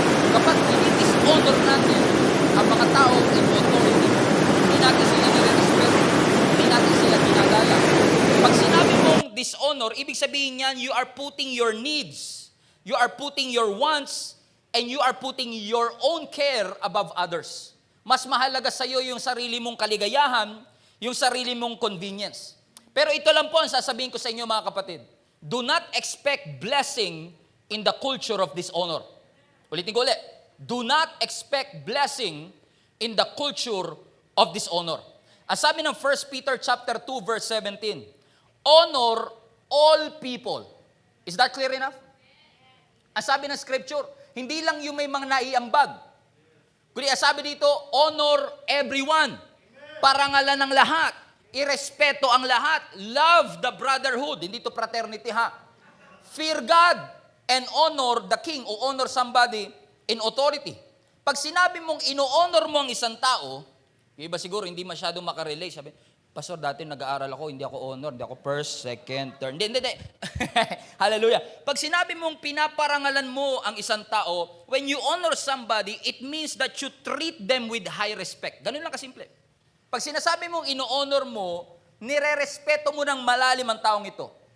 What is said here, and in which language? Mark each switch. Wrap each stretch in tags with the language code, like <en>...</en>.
<tl>Kapag dinidishonor natin ang mga tao</tl> <en>in authority,</en> <tl>hindi natin sila nire-respeto, hindi natin sila ginagala. Pag sinabi mong dishonor, ibig sabihin niyan,</tl> <en>you are putting your needs, you are putting your wants, and you are putting your own care above others.</en> <tl>Mas mahalaga sa iyo yung sarili mong kaligayahan, yung sarili mong convenience. Pero ito lang po ang sasabihin ko sa inyo mga kapatid.</tl> <en>Do not expect blessing in the culture of dishonor.</en> <tl>Ulitin ko ulit.</tl> <en>Do not expect blessing in the culture of dishonor.</en> <tl>Ang sabi ng 1 Peter chapter 2 verse 17,</tl> <en>honor all people. Is that clear enough?</en> <tl>Ang sabi ng scripture, hindi lang yung may mga naiambag. Kundi ang sabi dito,</tl> <en>honor everyone.</en> <tl>Parangalan ng lahat. Irespeto ang lahat.</tl> <en>Love the brotherhood.</en> <tl>Hindi to fraternity ha.</tl> <en>Fear God and honor the king o honor somebody in authority.</en> <tl>Pag sinabi mong ino-honor mo ang isang tao, yung iba siguro hindi masyadong makarelate. Sabi, Pastor, dati nag-aaral ako, hindi ako honor, hindi ako first, second, third. Hindi. Hallelujah. Pag sinabi mong pinaparangalan mo ang isang tao,</tl> <en>when you honor somebody, it means that you treat them with high respect.</en> <tl>Ganun lang kasimple. Pag sinasabi mong ino-honor mo, nire-respeto mo ng malalim ang taong ito.</tl>